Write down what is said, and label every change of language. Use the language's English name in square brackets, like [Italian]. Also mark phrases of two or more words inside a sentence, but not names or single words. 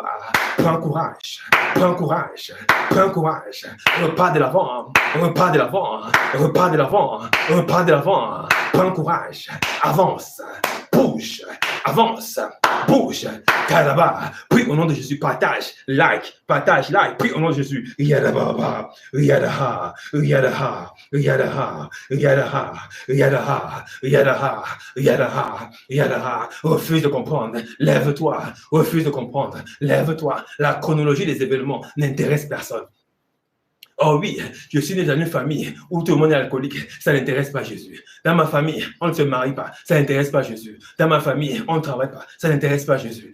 [French] Prends courage. Prends courage. Prends courage. Repars de l'avant. Repars de l'avant. Repars de l'avant. Repars de l'avant. Prends courage. Avance. Bouge. Avance. Bouge. Kalaba. Prie au nom de Jésus. Partage. Like. Partage. Like. Prie au nom de Jésus. Yadababa. Yadaha. Yadaha. Yadaha. Yadaha. Yadaha. Yadaha. Yadaha. Yadaha. Refuse de comprendre. Lève-toi. Refuse de comprendre. Lève-toi. La chronologie des événements n'intéresse personne. Oh oui, je suis né dans une famille où tout le monde est alcoolique, ça n'intéresse pas Jésus. Dans ma famille, on ne se marie pas, ça n'intéresse pas Jésus. Dans ma famille, on ne travaille pas, ça n'intéresse pas Jésus.